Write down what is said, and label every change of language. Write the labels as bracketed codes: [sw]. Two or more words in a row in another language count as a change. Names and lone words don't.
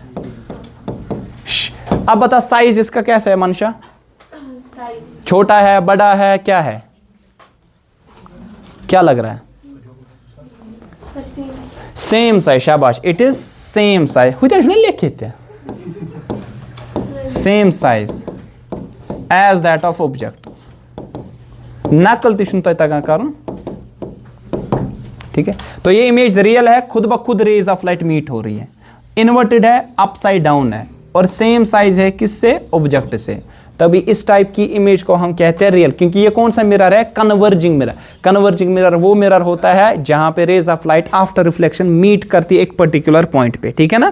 [hi] अब बता साइज इसका कैसा है मंशा, छोटा है, बड़ा है, क्या है, क्या लग रहा है, [en] same size, [hi] शाबाश, [en] it is same size, [hi] लिखे थे [en] same size as that of object, [ks] नकल तिशुन तगन करुन, [hi] ठीक है। तो ये इमेज रियल है, खुद ब खुद [en] rays of light [hi] मीट हो रही है, इन्वर्टेड है, [en] upside down [hi] है, और [en] same size [hi] है किससे, ऑब्जेक्ट से, तभी इस टाइप की इमेज को हम कहते हैं रियल। क्योंकि ये कौन सा मिरर है, [en] converging mirror. converging mirror [hi] वो मिरर होता है जहां पे [en] rays of light after reflection meet [hi] करती है एक [en] particular point [hi] पे, ठीक है ना।